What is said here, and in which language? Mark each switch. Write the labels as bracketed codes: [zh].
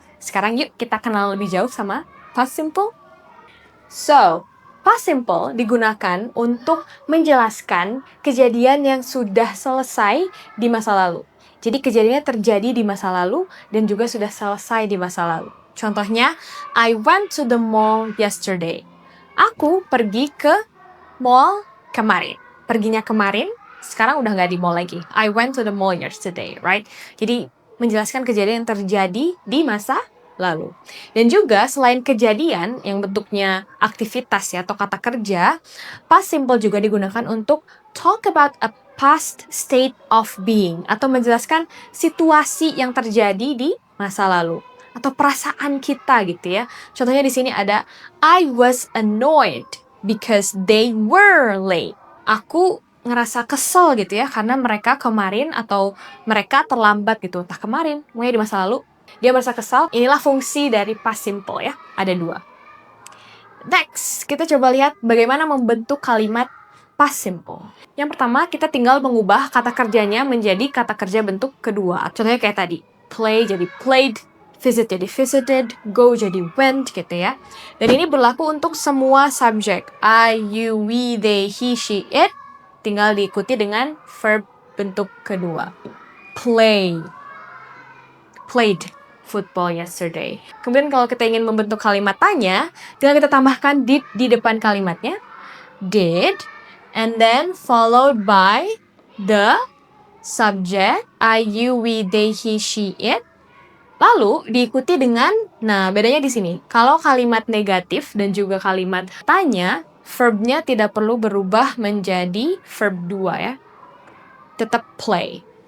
[id] Sekarang yuk kita kenal lebih jauh sama past simple. So, past simple digunakan untuk menjelaskan kejadian yang sudah selesai di masa lalu. Jadi kejadiannya terjadi di masa lalu dan juga sudah selesai di masa lalu. Contohnya, [en] I went to the mall yesterday. [id] Aku pergi ke mall kemarin. Perginya kemarin, sekarang udah nggak di mall lagi. [en] I went to the mall yesterday, right? [id] Jadi menjelaskan kejadian yang terjadi di masa lalu. Dan juga selain kejadian yang bentuknya aktivitas ya atau kata kerja, past simple juga digunakan untuk [en] talk about a past state of being [id] atau menjelaskan situasi yang terjadi di masa lalu atau perasaan kita gitu ya. Contohnya di sini ada [en] I was annoyed because they were late. [id] Aku ngerasa kesel gitu ya karena mereka kemarin atau mereka terlambat gitu. Entah kemarin, mungkin di masa lalu dia merasa kesal. Inilah fungsi dari past simple ya. Ada dua. Next, kita coba lihat bagaimana membentuk kalimat past simple. Yang pertama, kita tinggal mengubah kata kerjanya menjadi kata kerja bentuk kedua. Contohnya kayak tadi, play jadi played, visit jadi visited, go jadi went gitu ya. Dan ini berlaku untuk semua subjek. [en] I, you, we, they, he, she, it. [id] Tinggal diikuti dengan verb bentuk kedua. [en] Play. Played football yesterday. [id] Kemudian kalau kita ingin membentuk kalimat tanya, tinggal kita tambahkan did di depan kalimatnya. [en] Did. And then followed by the subject. I, you, we, they, he, she, it. [id] Lalu diikuti dengan, nah bedanya di sini. Kalau kalimat negatif dan juga kalimat tanya, verbnya tidak perlu berubah menjadi verb 2 ya. Tetap play.